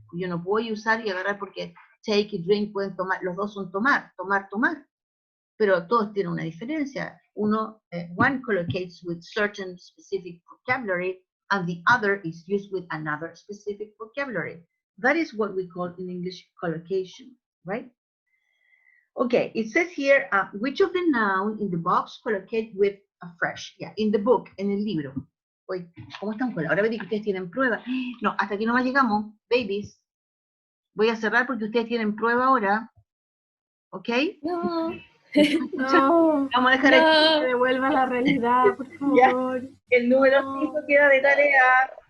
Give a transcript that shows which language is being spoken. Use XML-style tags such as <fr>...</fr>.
<es>Yo no puedo usar y agarrar porque take y drink pueden tomar, los dos son tomar, pero todos tienen una diferencia.</es> <en>Uno, one collocates with certain specific vocabulary and the other is used with another specific vocabulary. That is what we call in English collocation, right? Okay, it says here, which of the noun in the box collocate with a fresh? Yeah, in the book,</en> <es>en el libro. Oye, ¿cómo están con la hora? Que ustedes tienen prueba. No, hasta aquí nomás llegamos, babies. Voy a cerrar porque ustedes tienen prueba ahora. ¿Ok? No. No, vamos a dejar que devuelva a la realidad, por favor. Ya, el número 5 queda de tarea.</es>